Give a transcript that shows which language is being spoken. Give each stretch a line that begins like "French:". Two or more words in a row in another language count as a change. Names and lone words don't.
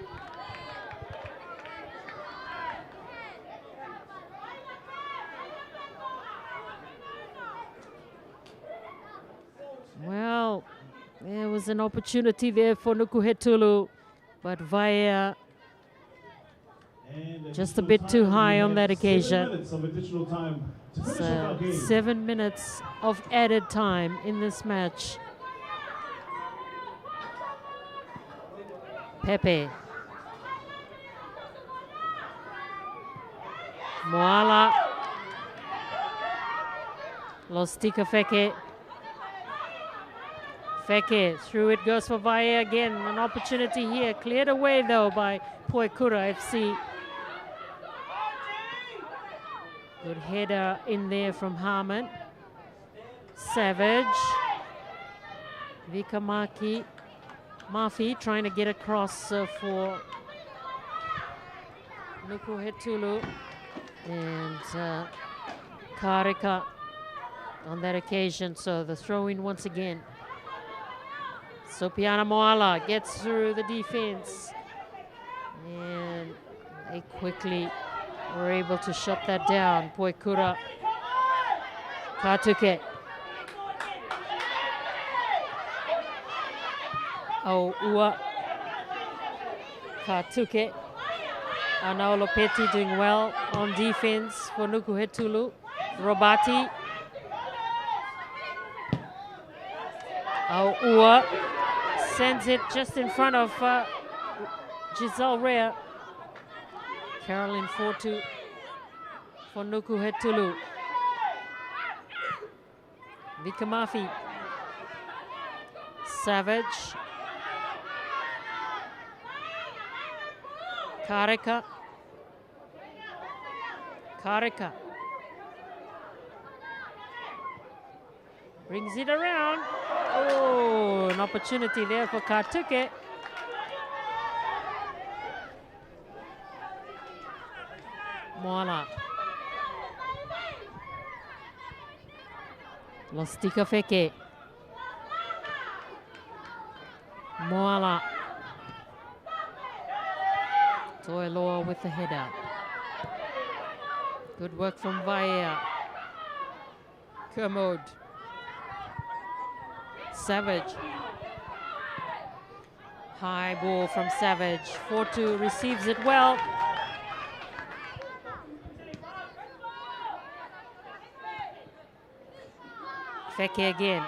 English: Well, there was an opportunity there for Nukuhetulu, but Vaea just a bit too high on that occasion. 7 minutes of added time in this match. Pepe. Moala. Lostika Feke. Feke, through it goes for Vaea again. An opportunity here. Cleared away though by Puaikura FC. Good header in there from Harmon. Savage. Vikamaki. Mafi trying to get across for Nukuhetulu. And Karika on that occasion. So the throw-in once again. Sopiana Moala gets through the defense. And they quickly were able to shut that down. Puaikura. Katuke. Ua. Katuke. Anao Lopeti doing well on defense for Nukuhetulu. Robati. Ua sends it just in front of Giselle Rea. Caroline Fortu for Nukuhetulu. Vikamafi. Savage. Karika. Brings it around. Oh, an opportunity there for Katuke. Moala. Lostika Feke. Moala. Toiloa with the header. Good work from Vaea. Kermode. Savage. High ball from Savage. Fortu receives it well. Feke again.